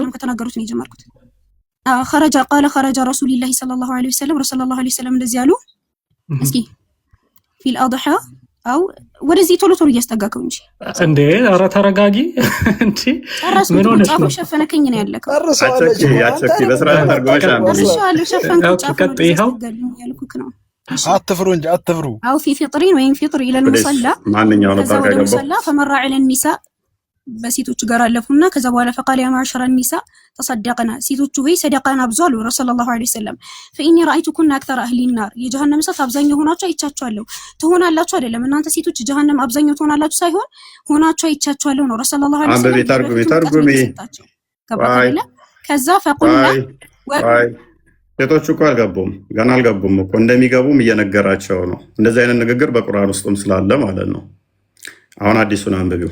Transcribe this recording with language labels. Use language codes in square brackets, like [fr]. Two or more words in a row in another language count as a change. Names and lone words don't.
[am] ከተናገሩት ነው የጀመርኩት። [ar] خرج رسول الله صلى الله عليه وسلم [am] እንደዚህ አሉ። እስኪ [ar] في الأضحى أو [am] ወደዚህ ቶሎ እያስጠጋከው እንጂ ኧረ ተረጋጊ እንጂ ምን ሆነሽ ነው? ሸፈነከኝ ነው ያለከው። አቸኪ በስርዓት ተርጓሽ አንብቢ። ሸፈንከው ጫፍ ነው። አትፍሩ እንጂ አትፍሩ። [ar] أو في فطرين ወይም فطر إلى المصلى [am] ማንኛው ነው ታጋገበው [ar] فمر على النساء [am] በሴቶች ጋር አለፉና ከዛ በኋላ [ar] فقال يا معشر النساء تصدقنا [am] ሴቶቹ ሆይ ሰደቃን አብዙ አሉ [ar] رسول الله صلى الله عليه وسلم። فإني رأيتكن أكثر أهل النار [am] የጀሃነም እሳት አብዛኛው ሆናችሁ አይቻችኋለሁ። ትሆናላችሁ አይደለም እናንተ ሴቶች ጀሃነም አብዛኛው ትሆናላችሁ ሳይሆን ሆናችሁ አይቻችኋለሁ ነው [ar] رسول الله صلى الله عليه وسلم። [am] ተርጉሚ ከዛ فقلنا ሴቶቹ እኮ አልገቡም፣ ገና አልገቡም እኮ እንደሚገቡም እየነገራቸው ነው። እንደዚህ አይነት ንግግር በቁርአን ውስጥም ስላለ ማለት ነው። አሁን አዲሱን አንብቢው።